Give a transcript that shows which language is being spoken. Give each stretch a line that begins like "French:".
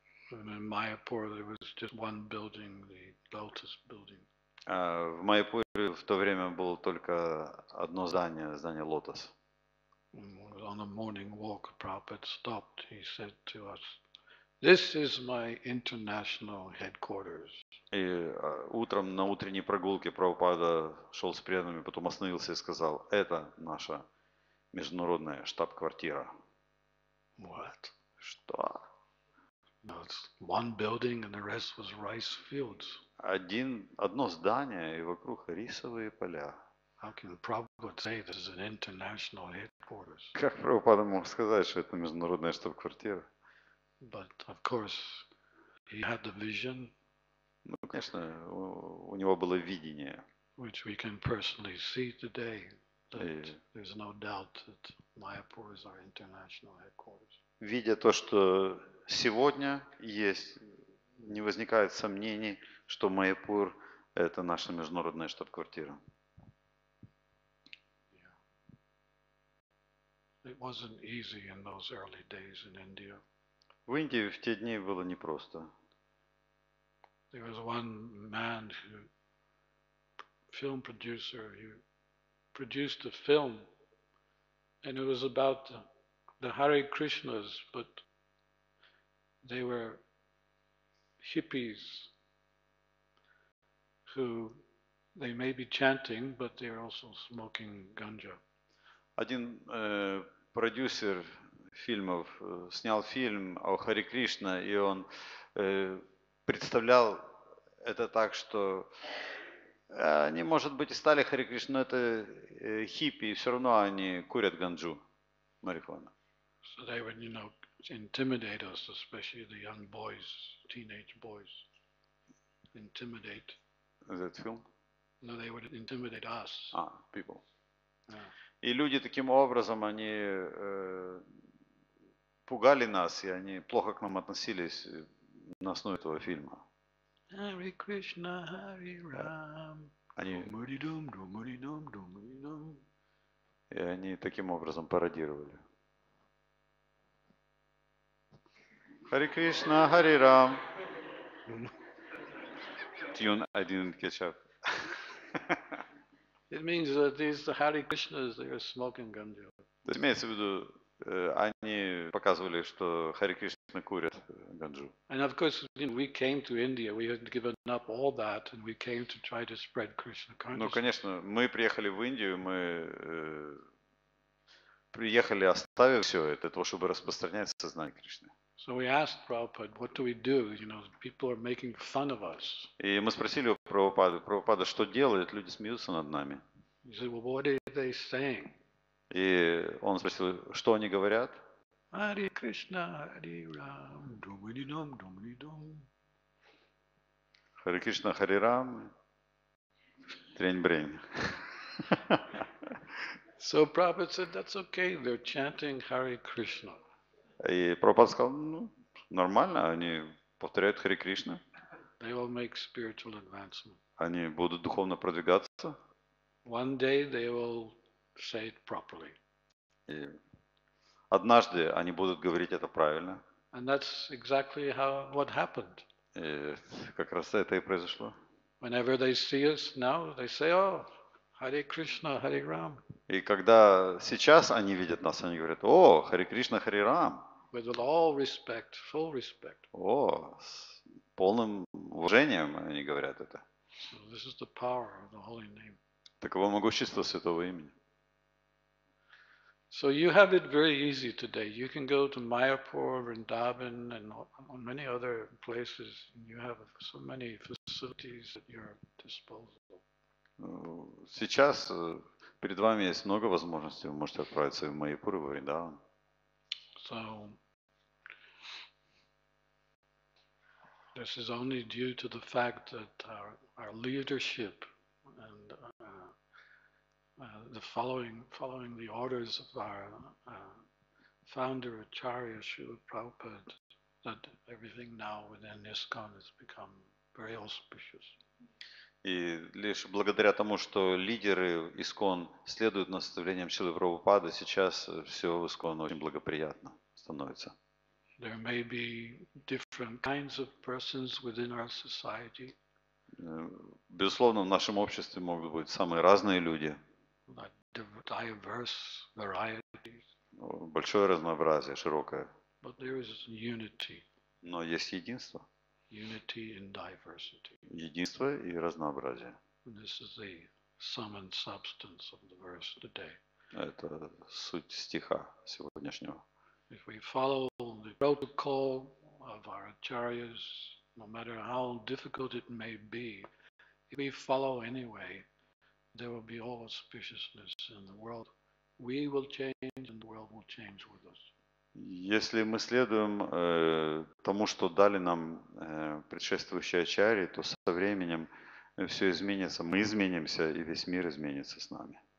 English: In Mayapur there was just one building, the Lotus building.
Russian: В Майяпуре в то время было только одно здание, здание Лотос.
English: On a morning walk, Prabhupada stopped. He said to us, "This is my international headquarters."
Russian: И утром на утренней прогулке Прабхупада шел с преданными, потом остановился и сказал, это наша международная штаб-квартира.
English: What?
Russian: Что?
English: No, it's one building and the rest was rice fields.
Russian: Одно здание и вокруг рисовые поля.
English: How can Prabhupada say this is an international headquarters?
Russian: Как Прабхупада мог сказать, что это международная штаб-квартира?
English: But of course, he had the vision,
Russian: Ну, конечно, у него было видение.
English: which we can personally see today, that
Russian: И
English: there's no doubt that Mayapur is our international headquarters.
Russian: видя то, что сегодня есть, не возникает сомнений, что Майяпур – это наша международная штаб-квартира.
English: Yeah. It wasn't easy in those early days in India.
Russian: В Индии в те дни было непросто.
English: There was one man film producer, who produced a film, and it was about the Hare Krishnas, but they were hippies who they may be chanting, but they're also smoking ganja.
Russian: Один продюсер фильмов снял фильм о Харе Кришна, и он представлял это так, что они, может быть, и стали Харе Кришна, но это хиппи, и все равно они курят ганджу, марихуану.
English: So they would, intimidate us, especially the young boys, teenage boys. Intimidate. Is that film? No, they would intimidate us. People. Yeah.
Russian: И люди таким образом, они пугали нас, и они плохо к нам относились на основе этого фильма.
English: Hare Krishna, Hare Ram.
Russian: Они, Dum dum dum. и они таким образом пародировали. Харе Кришна, Харе Рам.
English: Tune I didn't catch up. It means that these Hare Krishnas, they are smoking ganja.
Russian: То есть имеется в виду, они показывали, что Харе Кришна курят ганджу.
English: And of course, we came to India, we had given up all that, and we came to try to spread Krishna
Russian: Ну,
English: consciousness.
Russian: конечно, мы приехали в Индию, мы приехали, оставив все это, для того, чтобы распространять сознание Кришны.
English: So we asked Prabhupada, what do we do? People are making fun of us.
Russian: И мы спросили у Прабхупады, что делает, люди смеются над нами.
English: He said, well, what are they saying?
Russian: И он спросил, что они говорят?
English: Hare Krishna, Hare Ram, dum.
Russian: Харе Кришна, Харе Рам, трень-брень.
English: So Prabhupada said, that's okay, they're chanting Hare Krishna.
Russian: И Прабхупада сказал, ну, нормально, они повторяют Харе Кришна,
English: They will make spiritual advancement.
Russian: они будут духовно продвигаться.
English: One day they will say it properly.
Russian: И однажды они будут говорить это правильно.
English: And that's exactly what happened.
Russian: И как раз это и произошло.
English: Whenever they see us now, they say, oh, Hare Krishna, Hare Ram.
Russian: И когда сейчас они видят нас, они говорят, о, Харе Кришна, Харе Рам.
English: With all respect, full respect.
Russian: О, с полным уважением они говорят это.
English: So this is the power of the holy name.
Russian: Таково могущество святого имени.
English: So you have it very easy today. You can go to Mayapur, Vrindavan, and many other places. You have so many facilities at your disposal.
Russian: Сейчас перед вами есть много возможностей. Вы можете отправиться в Майяпур и в Вриндаван.
English: So this is only due to the fact that our leadership and the following the orders of our founder Acharya Srila Prabhupada, that everything now within ISKCON has become very auspicious.
Russian: И лишь благодаря тому, что лидеры ИСКОН следуют наставлениям Шрилы Прабхупады, сейчас все в ИСКОН очень благоприятно становится.
English: There may be different kinds of persons within our society.
Russian: Безусловно, в нашем обществе могут быть самые разные люди.
English: Diverse varieties.
Russian: Большое разнообразие, широкое.
English: But there is unity.
Russian: Но есть единство.
English: Unity in diversity.
Russian: Единство и разнообразие.
English: And this is the sum and substance of the verse today.
Russian: Это суть стиха сегодняшнего.
English: If we follow the protocol of our acharyas, no matter how difficult it may be, if we follow anyway, there will be all auspiciousness in the world. We will change and the world will change with us.
Russian: Если мы следуем тому, что дали нам предшествующие ачарьи, то со временем все изменится, мы изменимся, и весь мир изменится с нами.